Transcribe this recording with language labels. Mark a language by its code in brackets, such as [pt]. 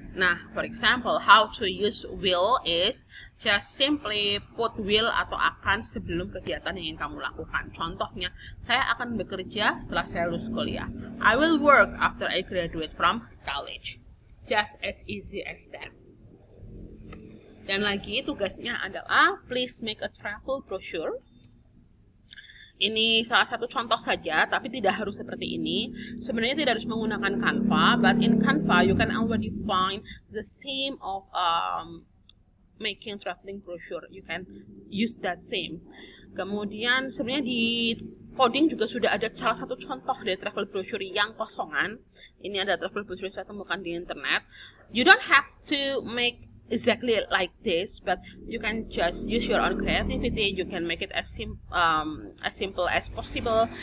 [en] Nah, for example, how to use will is just simply put will [id] atau akan sebelum kegiatan yang ingin kamu lakukan. Contohnya, saya akan bekerja setelah saya lulus kuliah. [en] I will work after I graduate from college. Just as easy as that. [id] Dan lagi tugasnya adalah [en] please make a travel brochure. [id] Ini salah satu contoh saja, tapi tidak harus seperti ini. Sebenarnya tidak harus menggunakan Canva, [en] but in Canva you can already find the theme of making traveling brochure. You can use that theme. [id] Kemudian sebenarnya di coding juga sudah ada salah satu contoh dari travel brochure yang kosongan. Ini ada travel brochure yang saya temukan di internet. [en] You don't have to make exactly like this, but you can just use your own creativity. You can make it as simple as possible.